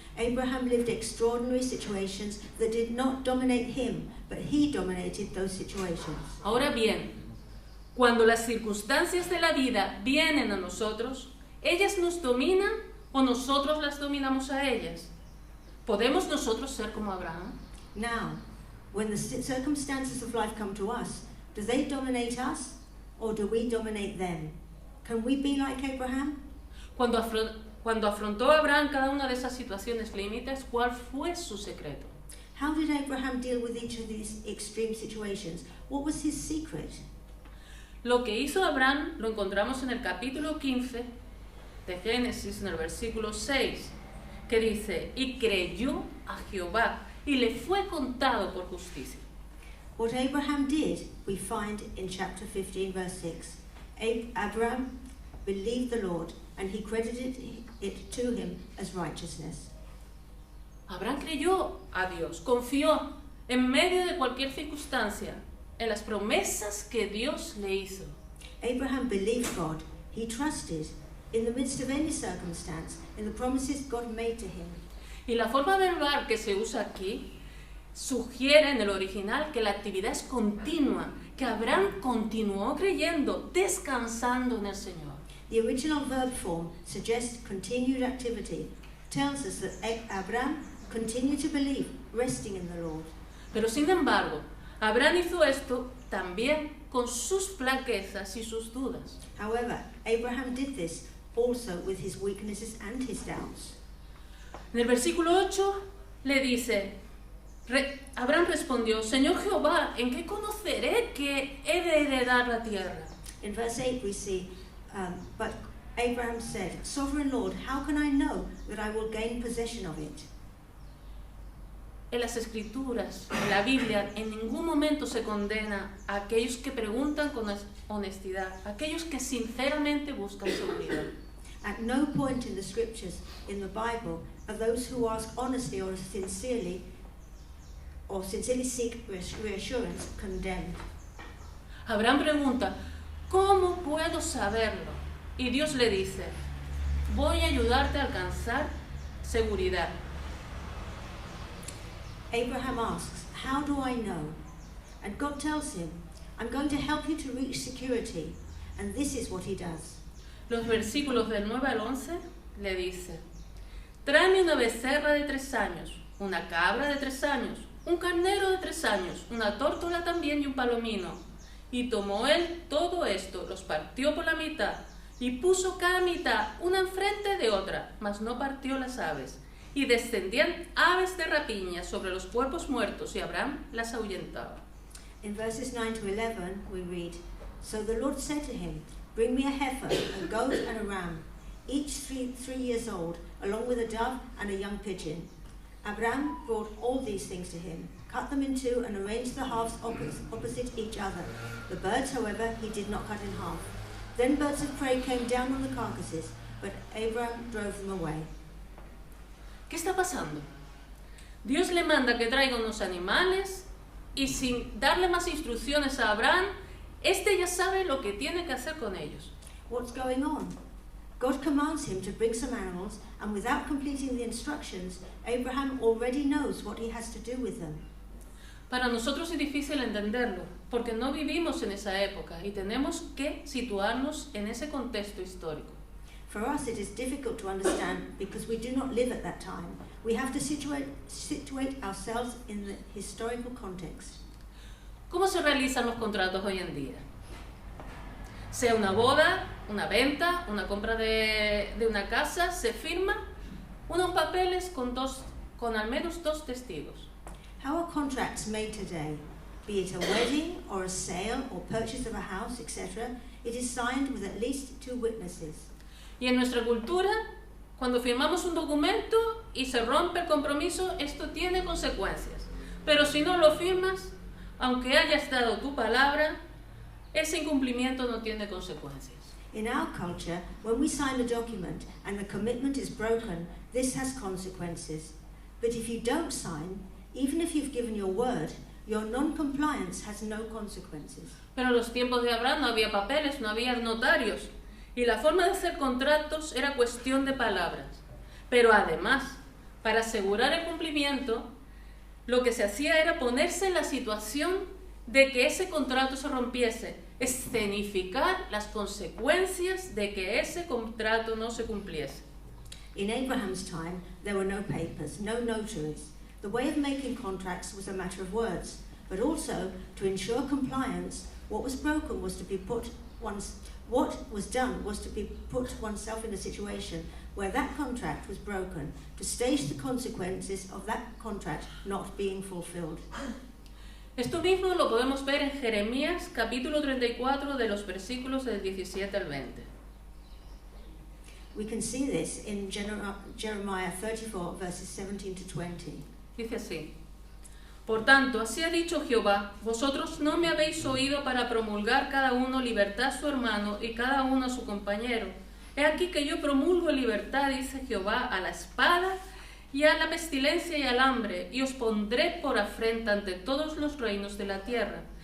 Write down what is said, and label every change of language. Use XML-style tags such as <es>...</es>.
<en>Abraham lived extraordinary situations that did not dominate him, but he dominated those situations.</en> <es>Ahora bien, cuando las circunstancias de la vida vienen a nosotros, ¿ellas nos dominan o nosotros las dominamos a ellas? ¿Podemos nosotros ser como Abraham?</es> <en>Now, when the circumstances of life come to us, do they dominate us or do we dominate them? Can we be like Abraham?</en> <es>Cuando afrontó Abraham cada una de esas situaciones límites, ¿cuál fue su secreto?</es> <en>How did Abraham deal with each of these extreme situations? What was his secret?</en> <es>Lo que hizo Abraham lo encontramos en el capítulo 15 de Génesis, en el versículo 6, que dice, y creyó a Jehová, y le fue contado por justicia.</es> <en>What Abraham did, we find in chapter 15, verse 6. Abraham believed the Lord, and he credited it to him as righteousness.</en> <es>Abraham creyó a Dios, confió en medio de cualquier circunstancia en las promesas que Dios le hizo.</es> <en>Abraham believed God. He trusted in the midst of any circumstance in the promises God made to him.</en> <es>Y la forma verbal que se usa aquí sugiere en el original que la actividad es continua, que Abraham continuó creyendo, descansando en el Señor.</es> <en>The original verb form suggests continued activity, tells us that Abraham continued to believe, resting in the Lord.</en> <es>Pero sin embargo, Abraham hizo esto también con sus flaquezas y sus dudas.</es> <en>However, Abraham did this also with his weaknesses and his doubts.</en> <es>En el versículo 8 le dice, Abraham respondió, Señor Jehová, ¿en qué conoceré que he de heredar la tierra?</es> <en>In verse 8 we see, but Abraham said, Sovereign Lord, how can I know that I will gain possession of it?</en> <es>En las Escrituras, en la Biblia, en ningún momento se condena a aquellos que preguntan con honestidad, a aquellos que sinceramente buscan seguridad.</es> <en>At no point in the Scriptures, in the Bible, are those who ask honestly or sincerely seek reassurance condemned.</en> <es>Abraham pregunta, ¿cómo puedo saberlo? Y Dios le dice, voy a ayudarte a alcanzar seguridad.</es> <en>Abraham asks, how do I know? And God tells him, I'm going to help you to reach security. And this is what he does.</en> <es>Los versículos del 9 al 11 le dice, tráeme una becerra de 3 años, una cabra de 3 años, un carnero de 3 años, una tórtola también y un palomino. Y tomó él todo esto, los partió por la mitad, y puso cada mitad una enfrente de otra, mas no partió las aves. Y descendían aves de rapiña sobre los cuerpos muertos, y Abraham las ahuyentaba.</es> <en>In verses 9 to 11 we read, So the Lord said to him, Bring me a heifer, a goat and a ram, each 3 years old, along with a dove and a young pigeon. Abraham brought all these things to him, cut them in two, and arranged the halves opposite each other. The birds, however, he did not cut in half. Then birds of prey came down on the carcasses, but Abraham drove them away.</en> <es>¿Qué está pasando? Dios le manda que traiga unos animales y sin darle más instrucciones a Abraham, este ya sabe lo que tiene que hacer con ellos.</es> <en>What's going on? God commands him to bring some animals, and without completing the instructions, Abraham already knows what he has to do with them.</en> <es>Para nosotros es difícil entenderlo, porque no vivimos en esa época y tenemos que situarnos en ese contexto histórico.</es> <en>For us it is difficult to understand because we do not live at that time. We have to situate ourselves in the historical context.</en> <es>¿Cómo se realizan los contratos hoy en día? Sea una boda, una venta, una compra de una casa, se firma unos papeles con al menos 2 testigos.</es> <en>How are contracts made today? Be it a wedding or a sale or purchase of a house, etc., it is signed with at least 2 witnesses.</en> <es>Y en nuestra cultura, cuando firmamos un documento y se rompe el compromiso, esto tiene consecuencias. Pero si no lo firmas, aunque hayas dado tu palabra, ese incumplimiento no tiene consecuencias.</es> <en>In our culture, when we sign a document and the commitment is broken, this has consequences. But if you don't sign, even if you've given your word, your non-compliance has no consequences.</en> <es>Pero en los tiempos de Abraham no había papeles, no había notarios. Y la forma de hacer contratos era cuestión de palabras. Pero además, para asegurar el cumplimiento, lo que se hacía era ponerse en la situación de que ese contrato se rompiese, escenificar las consecuencias de que ese contrato no se cumpliese.</es> <en>In Abraham's time, there were no papers, no notaries. The way of making contracts was a matter of words, but also, to ensure compliance, What was broken was to be put what was done was to be put oneself in a situation where that contract was broken, to stage the consequences of that contract not being fulfilled.</en> <es>Esto mismo lo podemos ver en Jeremías capítulo 34 de los versículos del 17 al 20.</es> <en>We can see this in Jeremiah 34 verses 17 to 20.</en> <es>Dice así: Por tanto, así ha dicho Jehová, vosotros no me habéis oído para promulgar cada uno libertad a su hermano y cada uno a su compañero. He aquí que yo promulgo libertad, dice Jehová, a la espada y a la pestilencia y al hambre, y os pondré por afrenta ante todos los reinos de la tierra.</es>